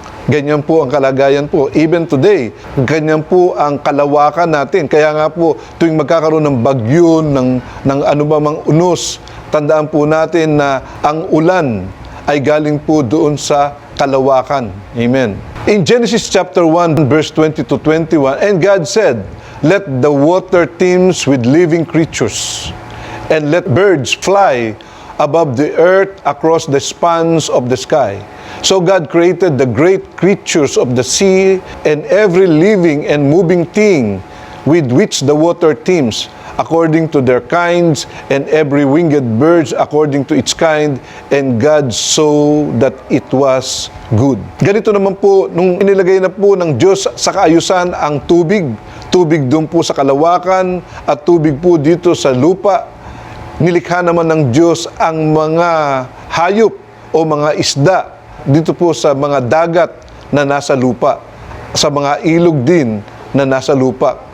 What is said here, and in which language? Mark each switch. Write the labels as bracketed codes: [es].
[tl] Ganyan po ang kalagayan po. [en] Even today, [tl] ganyan po ang kalawakan natin. Kaya nga po, tuwing magkakaroon ng bagyo, ng ano ba mang unos, tandaan po natin na ang ulan ay galing po doon sa kalawakan. Amen. [en] In Genesis chapter 1, verse 20 to 21, and God said, "Let the water teems with living creatures, and let birds fly above the earth across the spans of the sky." So God created the great creatures of the sea and every living and moving thing with which the water teems, according to their kinds, and every winged bird according to its kind, and God saw that it was good. [tl] Ganito naman po, nung inilagay na po ng Diyos sa kaayusan ang tubig, tubig doon po sa kalawakan at tubig po dito sa lupa, nilikha naman ng Diyos ang mga hayop o mga isda dito po sa mga dagat na nasa lupa, sa mga ilog din na nasa lupa.